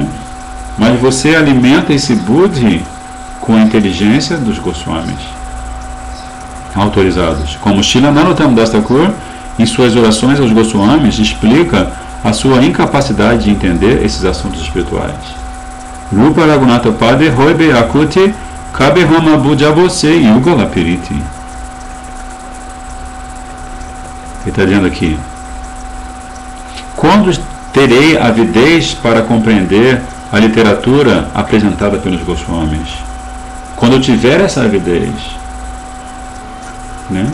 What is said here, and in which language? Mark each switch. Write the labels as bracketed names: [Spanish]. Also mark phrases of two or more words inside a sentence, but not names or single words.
[Portuguese] Mas você alimenta esse Buddhi com a inteligência dos Goswamis autorizados. Como Srila Narottam Das Thakur, em suas orações aos Goswamis, explica a sua incapacidade de entender esses assuntos espirituais. [Bangla] রূপ রঘুনাথ পদে হইবে আকুতি কবে হাম বুঝব সে যুগল পিরীতি. [Portuguese] Ele está dizendo aqui: quando terei avidez para compreender a literatura apresentada pelos Goswamis? Quando eu tiver essa avidez, né?